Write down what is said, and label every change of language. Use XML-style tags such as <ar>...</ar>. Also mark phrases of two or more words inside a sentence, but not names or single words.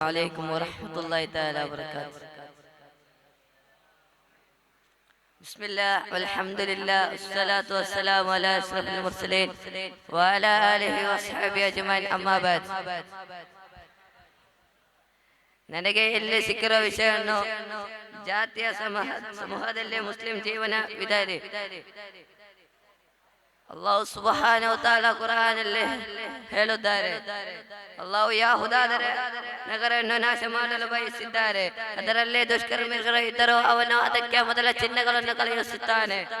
<ar>عليكم ورحمة الله تعالى وبركاته. بسم الله والحمد لله والصلاة والسلام على أشرف المرسلين وعلى آله وصحبه أجمعين أما بعد.</ar> <kn>ನನಗೆ ಇಲ್ಲಿ ಸಿಕ್ಕಿರೋ ವಿಷಯವನ್ನು ಜಾತಿಯ ಸಮೂಹದಲ್ಲಿ ಮುಸ್ಲಿಂ ಜೀವನ ವಿಧಾನ</kn> <ar>الله سبحانه و تعالى</ar> <kn>ಕುರಾನಲ್ಲಿ ಹೇಳುತ್ತಾರೆ, ಅಲ್ಲಾಹು ಯಹೂದರ ನಗರವನ್ನು ನಾಶ ಮಾಡಲು ಬಯಸಿದ್ದಾರೆ, ಅದರಲ್ಲಿ ದುಷ್ಕರ್ಮಿಗಳು ಇದ್ದರೂ ಅವನು ಅದಕ್ಕೆ ಮೊದಲ ಚಿಹ್ನೆಗಳನ್ನು ಕಳುಹಿಸುತ್ತಾನೆ,</kn>